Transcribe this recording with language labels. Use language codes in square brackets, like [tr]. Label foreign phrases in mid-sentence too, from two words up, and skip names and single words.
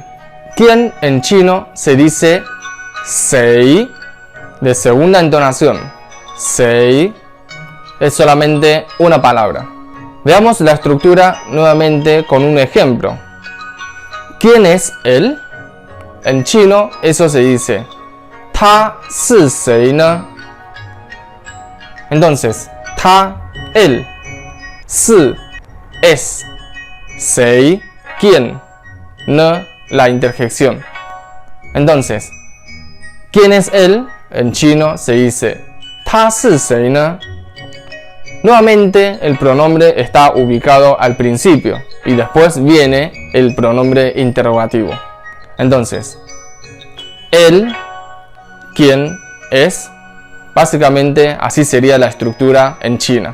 [es] ¿Quién en chino se dice 谁 de segunda entonación? 谁 es solamente una palabra. Veamos la estructura nuevamente con un ejemplo. ¿Quién es él? En chino eso se dice [zh] 他是谁呢? [es] Entonces, 他 él, 是 es, 谁 quién, 呢 la interjección. Entonces, ¿quién es él? En chino se dice [zh] 他是谁呢? [es] Nuevamente el pronombre está ubicado al principio y después viene el pronombre interrogativo. Entonces, él, ¿quién es? Básicamente así sería la estructura en China.